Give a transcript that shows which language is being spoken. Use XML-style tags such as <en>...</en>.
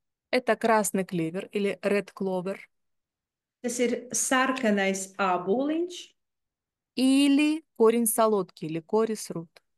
<ru>Это красный клевер или</ru> <en>red clover</en> <lv>Tas ir sarkanais āboliņš,</lv> <ru>или корень солодки или</ru> <en>корис рут.</en>